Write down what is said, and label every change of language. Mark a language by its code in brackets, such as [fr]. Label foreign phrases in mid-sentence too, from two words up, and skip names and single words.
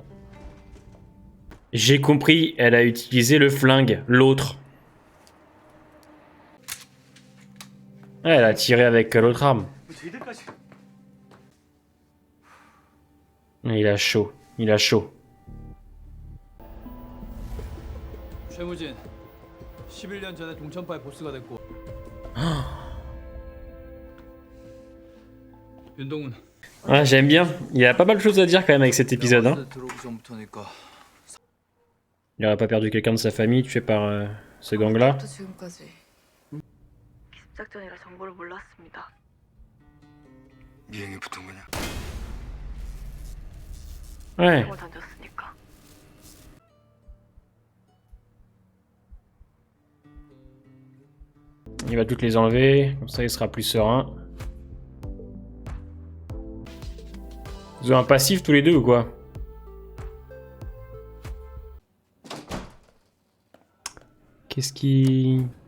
[fr] J'ai compris, elle a utilisé le flingue, l'autre. Elle a tiré avec l'autre arme. Il a chaud, il a chaud. [ko] 최무진, 11년 전에 동천파의 보스가 됐고. 윤동훈. [fr] Ah, j'aime bien. Il y a pas mal de choses à dire quand même avec cet épisode. Hein. Il aurait pas perdu quelqu'un de sa famille tué par ce gang-là. [ko] 미행에 붙은 거냐? [fr] Ouais. [ko] 보고 던졌으니까. [fr] Il va toutes les enlever, comme ça il sera plus serein. Vous avez un passif tous les deux ou quoi? Qu'est-ce qui...